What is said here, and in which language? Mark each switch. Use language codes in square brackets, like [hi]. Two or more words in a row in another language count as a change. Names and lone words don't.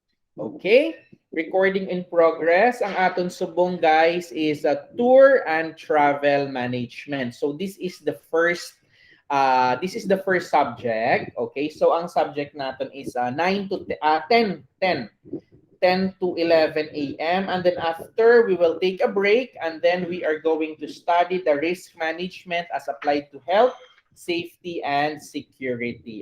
[en] Okay? Recording in progress. [hil] Ang aton subong guys [en] is a tour and travel management. So this is the first subject. [tl] Okay? So ang subject natin is 10 to 11 a.m. [en] And then after, we will take a break and then we are going to study the risk management as applied to health, safety, and security.